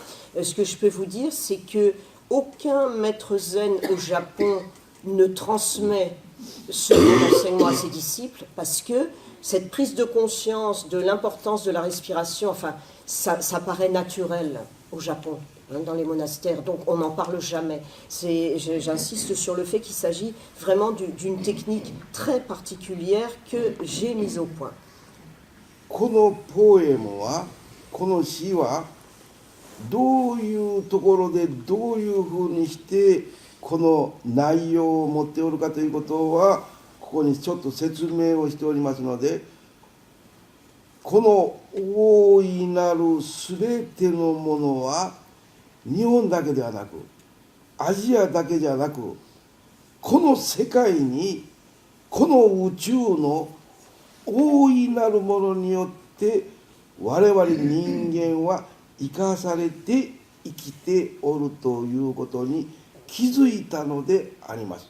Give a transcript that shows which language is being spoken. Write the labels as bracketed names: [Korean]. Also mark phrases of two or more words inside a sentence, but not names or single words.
[French] Ce que je peux vous dire, c'est que aucun maître zen au Japon ne transmet ce enseignement à ses disciples, parce que cette prise de conscience de l'importance de la respiration, enfin, ça paraît naturel au Japon, hein, dans les monastères, donc on n'en parle jamais. J'insiste sur le fait qu'il s'agit vraiment d'une technique très particulière que j'ai mise au point. [Japanese] このポエムは、この詩はどういうところでどういうふうにしてこの内容を持っておるかということはここにちょっと説明をしておりますので、この大いなるすべてのものは日本だけではなくアジアだけじゃなくこの世界にこの宇宙の大いなるものによって我々人間は生かされて生きておるということに気づいたのであります。